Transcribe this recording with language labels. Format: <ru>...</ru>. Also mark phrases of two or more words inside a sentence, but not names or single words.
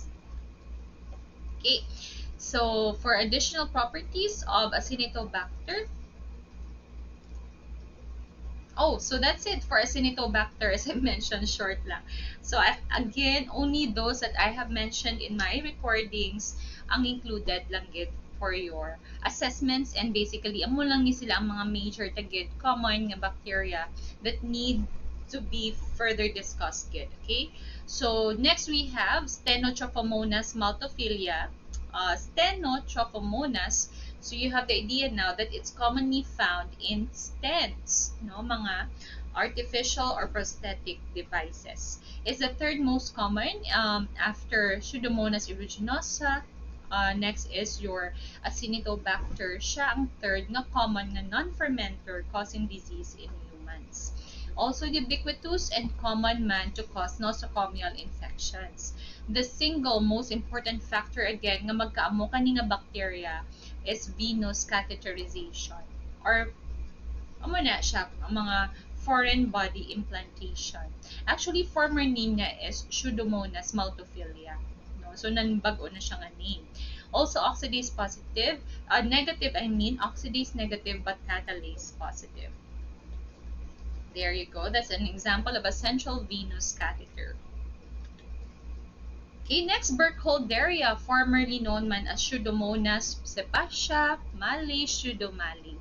<en>Okay, so for additional properties of Acinetobacter, so that's it for Acinetobacter, as I mentioned, short lang. So again, only those that I have mentioned in my recordings ang included</en> <hil>lang gid</hil> <en>for your assessments, and basically</en> <hil>amo lang ni sila ang mga</hil> <en>major tagid common nga bacteria that need to be further discussed gid. Okay, so next we have Stenotrophomonas maltophilia. Stenotrophomonas, so you have the idea now that it's commonly found in stents, no, mga artificial or prosthetic devices. It's the third most common after Pseudomonas aeruginosa. Next is your Acinetobacter.</en> <hil>Siya ang</hil> <en>third nga common nga non-fermenter causing disease in humans. Also ubiquitous and common man to cause nosocomial infections. The single most important factor again</en> <hil>nga magkaamo kani nga</hil> <en>bacteria is venous catheterization, or</en> <hil>amo na siya ang mga</hil> <en>foreign body implantation. Actually, former name niya is Pseudomonas maltophilia. No?</en> <hil>So, nanbago na siya nga name.</hil> <en>Also, oxidase positive, negative, oxidase negative but catalase positive. There you go. That's an example of a central venous catheter. Okay, next, Burkholderia, formerly known man as Pseudomonas cepacia, Malay, Pseudomallei.</en>